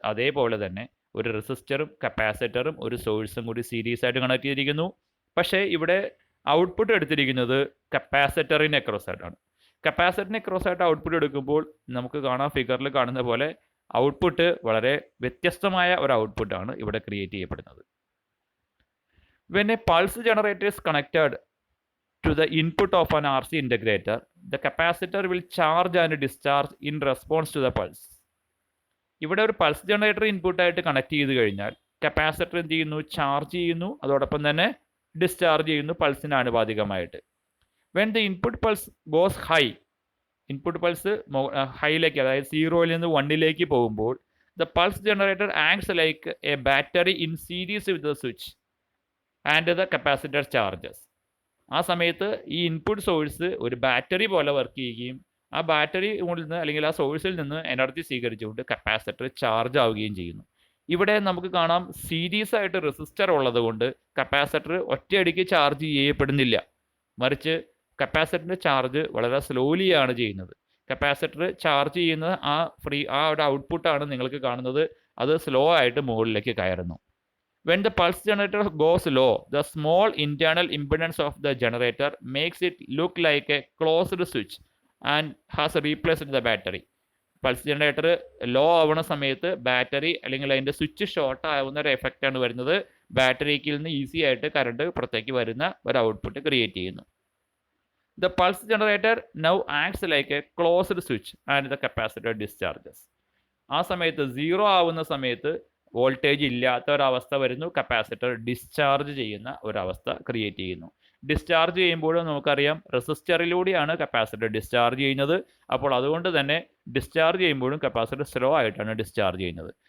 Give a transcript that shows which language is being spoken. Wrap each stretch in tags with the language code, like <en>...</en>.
<ml>അതേപോലെ തന്നെ ഒരു റെസിസ്റ്ററും കപ്പാസിറ്ററും ഒരു സോഴ്സും കൂടി സീരീസ് ആയിട്ട് കണക്ട് ചെയ്തിരിക്കുന്നു. പക്ഷേ ഇവിടെ ഔട്ട്പുട്ട് എടുത്തിരിക്കുന്നത് കപ്പാസിറ്ററിന് അക്രോസ് ആയിട്ടാണ്. കപ്പാസിറ്ററിന് അക്രോസ് ആയിട്ട് ഔട്ട്പുട്ട് എടുക്കുമ്പോൾ നമുക്ക് കാണാം, ഫിഗറിൽ കാണുന്ന പോലെ ഔട്ട്പുട്ട് വളരെ വ്യത്യസ്തമായ ഒരു ഔട്ട്പുട്ടാണ് ഇവിടെ ക്രിയേറ്റ് ചെയ്യപ്പെടുന്നത്.</ml> <en>When a pulse generator is connected to the input of an RC integrator, the capacitor will charge and discharge in response to the pulse.</en> <ml>ഇവിടെ ഒരു പൾസ് ജനറേറ്റർ ഇൻപുട്ട് ആയിട്ട് കണക്ട് ചെയ്ത് കഴിഞ്ഞാൽ കപ്പാസിറ്റർ എന്ത് ചെയ്യുന്നു? ചാർജ് ചെയ്യുന്നു, അതോടൊപ്പം തന്നെ ഡിസ്ചാർജ് ചെയ്യുന്നു പൾസിന് ആനുപാതികമായിട്ട്.</ml> <en>when the</en> <ml>input pulse goes high, input pulse ഹൈയിലേക്ക്, അതായത് 0-ൽ നിന്ന് 1-ലേക്ക് പോകുമ്പോൾ</ml> <en>The pulse generator acts like a battery in series with the switch and the capacitor charges.</en> <ml>ആ സമയത്ത് ഈ ഇൻപുട്ട് സോഴ്സ് ഒരു ബാറ്ററി പോലെ വർക്ക് ചെയ്യുകയും ആ ബാറ്ററി നിന്ന് അല്ലെങ്കിൽ ആ സോഴ്സിൽ നിന്ന് എനർജി സ്വീകരിച്ചുകൊണ്ട് കപ്പാസിറ്റർ ചാർജ് ആവുകയും ചെയ്യുന്നു. ഇവിടെ നമുക്ക് കാണാം, സീരീസ് ആയിട്ട് റെസിസ്റ്റർ ഉള്ളത് കൊണ്ട് കപ്പാസിറ്റർ ഒറ്റയടിക്ക് ചാർജ് ചെയ്യപ്പെടുന്നില്ല. മറിച്ച് കപ്പാസിറ്ററിൻ്റെ ചാർജ് വളരെ സ്ലോലിയാണ് ചെയ്യുന്നത്. കപ്പാസിറ്റർ ചാർജ് ചെയ്യുന്ന ആ ഒരു ഔട്ട്പുട്ടാണ് നിങ്ങൾക്ക് കാണുന്നത്. അത് സ്ലോ ആയിട്ട് മുകളിലേക്ക് കയറുന്നു.</ml> <en>When the pulse generator goes low, the small internal impedance of the generator makes it look like a closed switch and has replaced the battery.</en> <ml>Pulse generator law ആവുന്ന സമയത്ത് ബാറ്ററി അല്ലെങ്കിൽ അതിൻ്റെ സ്വിച്ച് ഷോർട്ട് ആവുന്ന ഒരു effect ആണ് വരുന്നത്. ബാറ്ററിക്കിൽ നിന്ന് easy ആയിട്ട് കറണ്ട് പുറത്തേക്ക് വരുന്ന ഒരു ഔട്ട്പുട്ട് ക്രിയേറ്റ് ചെയ്യുന്നു.</ml> <en>The pulse generator now acts like a closed switch and the capacitor discharges.</en> <ml>ആ സമയത്ത് 0 ആവുന്ന സമയത്ത് വോൾട്ടേജ് ഇല്ലാത്ത ഒരവസ്ഥ വരുന്നു. കപ്പാസിറ്റർ ഡിസ്ചാർജ് ചെയ്യുന്ന ഒരവസ്ഥ ക്രിയേറ്റ് ചെയ്യുന്നു. ഡിസ്ചാർജ് ചെയ്യുമ്പോഴും നമുക്കറിയാം, റെസിസ്റ്ററിലൂടെയാണ് കപ്പാസിറ്റർ ഡിസ്ചാർജ് ചെയ്യുന്നത്. അപ്പോൾ അതുകൊണ്ട് തന്നെ ഡിസ്ചാർജ് ചെയ്യുമ്പോഴും കപ്പാസിറ്റർ സ്ലോ ആയിട്ടാണ് ഡിസ്ചാർജ് ചെയ്യുന്നത്.</ml>